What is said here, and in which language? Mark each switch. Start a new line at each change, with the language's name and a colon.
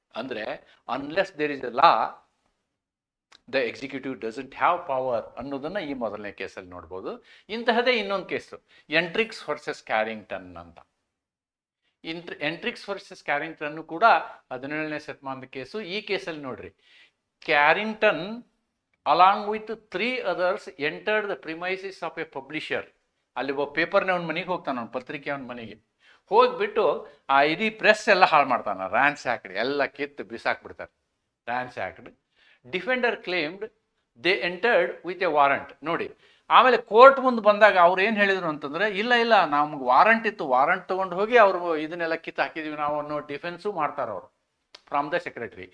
Kannada: ಅಂದರೆ
English: unless there is a law, the executive doesn't have power
Kannada: ಅನ್ನೋದನ್ನು ಈ ಮೊದಲನೇ ಕೇಸಲ್ಲಿ ನೋಡ್ಬೋದು. ಇಂತಹದೇ ಇನ್ನೊಂದು ಕೇಸು, ಎಂಟ್ರಿಕ್ಸ್ ವರ್ಸಸ್ ಕ್ಯಾರಿಂಗ್ಟನ್ ಅಂತ. ಎಂಟ್ರಿಕ್ಸ್ ವರ್ಸಸ್ ಕ್ಯಾರಿಂಗ್ಟನ್ ಕೂಡ 17ನೇ ಶತಮಾನದ ಕೇಸು. ಈ ಕೇಸಲ್ಲಿ ನೋಡ್ರಿ,
English: Carrington along with 3 others entered the premises of a publisher.
Kannada: ಅಲ್ಲಿ ಒಬ್ಬ ಪೇಪರ್ನ ಅವನ ಮನೆಗೆ ಹೋಗ್ತಾನೆ, ಅವನ ಪತ್ರಿಕೆ ಅವನ ಮನೆಗೆ ಹೋಗ್ಬಿಟ್ಟು ಆ ಇಡೀ ಪ್ರೆಸ್ ಎಲ್ಲ ಹಾಳು ಮಾಡ್ತಾನೆ, ರ್ಯಾನ್ಸ್ಯಾಕ್ಡ್, ಎಲ್ಲ ಕಿತ್ತು ಬಿಸಾಕ್ಬಿಡ್ತಾರೆ, ರ್ಯಾನ್ಸ್ಯಾಕ್ಡ್.
English: Defender claimed they entered with a warrant.
Kannada: ನೋಡಿ, ಆಮೇಲೆ ಕೋರ್ಟ್ ಮುಂದೆ ಬಂದಾಗ ಅವ್ರು ಏನು ಹೇಳಿದ್ರು ಅಂತಂದ್ರೆ, ಇಲ್ಲ ನಮ್ಗೆ ವಾರಂಟ್ ಇತ್ತು, ವಾರಂಟ್ ತೊಗೊಂಡು ಹೋಗಿ ಅವರು ಇದನ್ನೆಲ್ಲ ಕಿತ್ತು ಹಾಕಿದೀವಿ ನಾವು ಅನ್ನೋ ಡಿಫೆನ್ಸು ಮಾಡ್ತಾರೆ ಅವರು
English: From the secretary.